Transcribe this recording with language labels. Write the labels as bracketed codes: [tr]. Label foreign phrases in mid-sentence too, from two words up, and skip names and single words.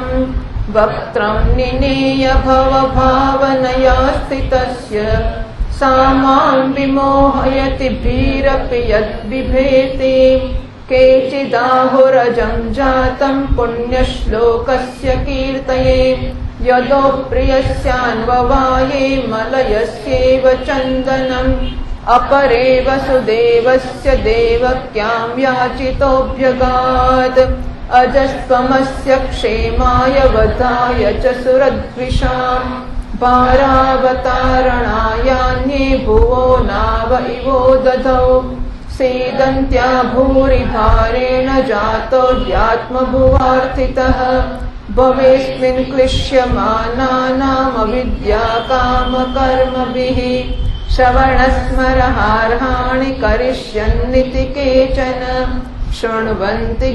[sa] વક્ત્રમ નિનેય ભવ ભાવનયા સ્થિતસ્ય સામાં વિમોહયતિ ભીરપિ યદ બિભેતિ કેચિદાહુરજં જાतं પુણ્યશ્લોકસ્ય કીર્તયે યદો પ્રિયસ્યાન્વવાયે મલયસ્યેવ ચંદનમ अपरे वसुदेवस्य देवक्यां याचितोऽभ्यगात् अजस्त्वमस्य क्षेमाय वधाय च सुरद्विषां भारावतारणायान्ये भुवो नाव इवो दधौ सीदन्त्या भूरि भारेण जातोऽध्यात्मभुवार्थितः भवेस्मिन् क्लिश्यमानानामविद्या कामकर्मभिः श्रवणस्मरहार्हाणि करिष्यन्निति केचन शृण्वन्ति